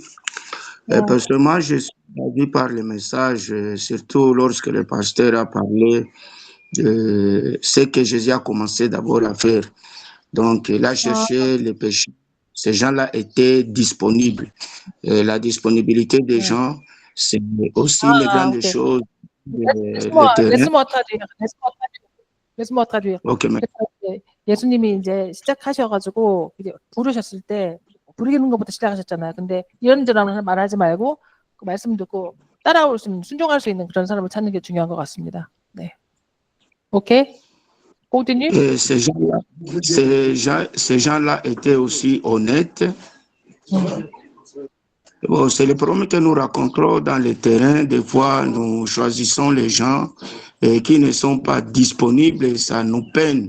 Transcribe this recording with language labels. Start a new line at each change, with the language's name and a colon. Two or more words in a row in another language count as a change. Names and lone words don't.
French: Parce que moi, je suis ravi par les messages, surtout lorsque le pasteur a parlé de ce que Jésus a commencé d'abord à faire. Donc, il a cherché les péchés. Ces gens-là étaient disponibles. Et la disponibilité des gens, c'est aussi une grande chose. Laisse-moi traduire. Okay,
Korean: 예수님이 이제 시작하셔가지고 이제 부르셨을 때 부르는 것부터 시작하셨잖아요. 근데 이런저런 말하지 말고 그 말씀 듣고 따라올 수 있는, 순종할 수 있는 그런 사람을 찾는 게 중요한 것 같습니다. 네. 오케이.
French: Continue. Ces gens-là étaient aussi honnêtes. Bon, c'est le problème que nous rencontrons dans le terrain. Des fois, nous choisissons les gens qui ne sont pas disponibles et ça nous peine.